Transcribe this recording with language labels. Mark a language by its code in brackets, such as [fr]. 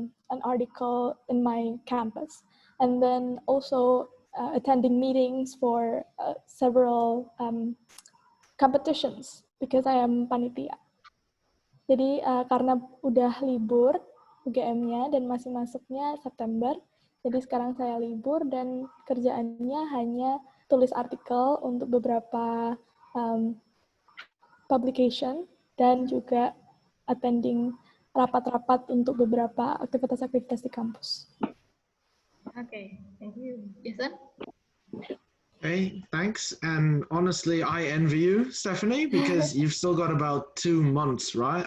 [en] an article in my campus, and then also attending meetings for several competitions because I am panitia. [id] Jadi karena udah libur UGM-nya dan masih masuknya September, jadi sekarang saya libur dan kerjaannya hanya tulis artikel untuk beberapa publication dan juga attending rapat-rapat untuk beberapa aktivitas-aktivitas di kampus. [en] Okay, thank you. Jason? Okay, thanks. And honestly, I envy you, Stephanie, because you've still got about 2 months, right?